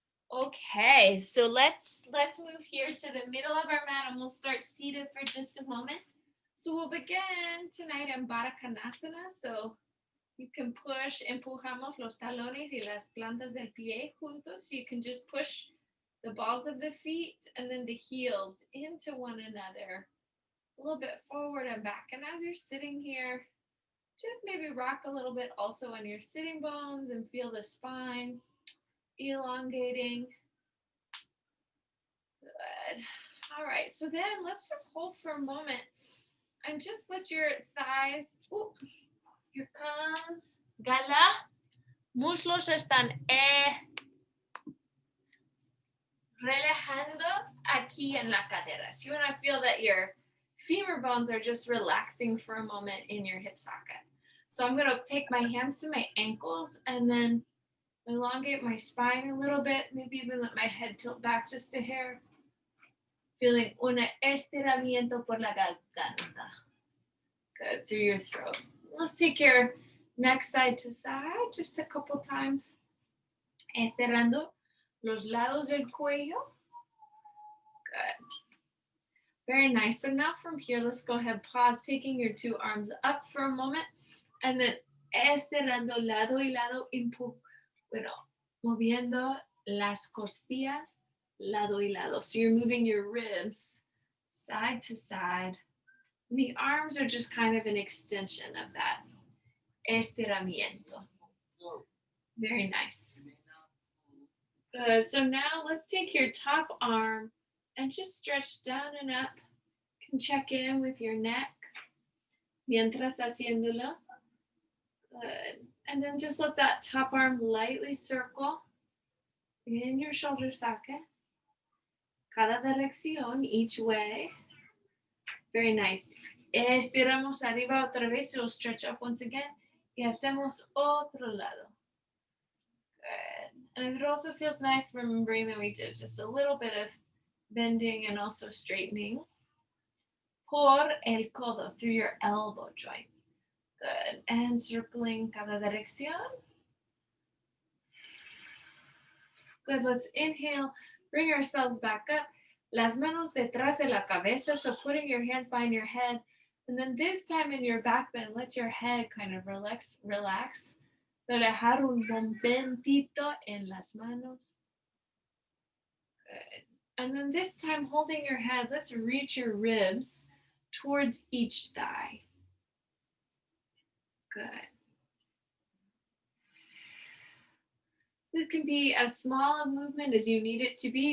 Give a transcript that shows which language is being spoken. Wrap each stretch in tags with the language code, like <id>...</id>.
<en>Okay, so let's move here to the middle of our mat and we'll start seated for just a moment. So we'll begin tonight in Baddha Konasana. So you can push,</en> <es>empujamos los talones y las plantas del pie juntos.</es> <en>So you can just push the balls of the feet and then the heels into one another. A little bit forward and back. And as you're sitting here, just maybe rock a little bit also on your sitting bones and feel the spine elongating. Good. All right, so then let's just hold for a moment and just let your thighs, here comes Gala.</en> <es>Muslos están relajando aquí en la cadera.</es> <en>So you want to feel that your femur bones are just relaxing for a moment in your hip socket. So I'm going to take my hands to my ankles and then elongate my spine a little bit, maybe even let my head tilt back just a hair. Feeling</en> <es>un estiramiento por la garganta.</es> <en>Good, through your throat. Let's take your neck side to side just a couple times.</en> <es>Estirando los lados del cuello.</es> <en>Good. Very nice. So now from here, let's go ahead, pause, taking your two arms up for a moment, and then</en> <es>estirando lado y lado, moviendo las costillas, lado y lado.</es> <en>So you're moving your ribs side to side. And the arms are just kind of an extension of that estiramiento. Very nice. So now let's take your top arm and just stretch down and up. You can check in with your neck</en> <es>mientras haciéndolo.</es> <en>Good. And then just let that top arm lightly circle in your shoulder socket.</en> <es>Cada dirección,</es> <en>each way. Very nice.</en> <es>Estiramos arriba otra vez.</es> <en>So we'll stretch up once again.</en> <es>Y hacemos otro lado.</es> <en>Good. And it also feels nice remembering that we did just a little bit of bending and also straightening.</en> <es>Por el codo,</es> <en>through your elbow joint. Good. And circling</en> <es>cada dirección.</es> <en>Good. Let's inhale. Bring ourselves back up.</en> <es>Las manos detrás de la cabeza.</es> <en>So putting your hands behind your head. And then this time in your back bend, let your head kind of relax.</en> <es>Relajar un momentito en las manos.</es> <en>Good. And then this time, holding your head, let's reach your ribs towards each thigh. Good. This can be as small a movement as you need it to be.</en>